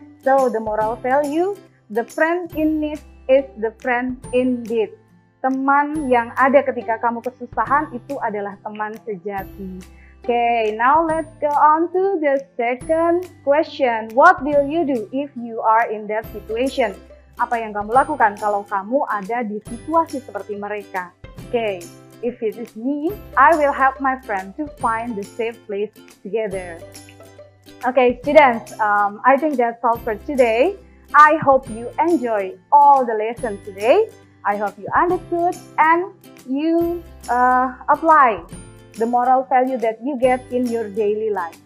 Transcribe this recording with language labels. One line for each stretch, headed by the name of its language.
English: So the moral value, the friend in need is the friend indeed.
Indonesian: Teman yang ada ketika kamu kesusahan itu adalah teman sejati.
English: Okay, now let's go on to the second question. What will you do if you are in that situation?
Indonesian: Apa yang kamu lakukan kalau kamu ada di situasi seperti mereka?
English: Okay, if it is me, I will help my friend to find the safe place together. Okay, students, I think that's all for today. I hope you enjoy all the lessons today. I hope you understood and you apply the moral value that you get in your daily life.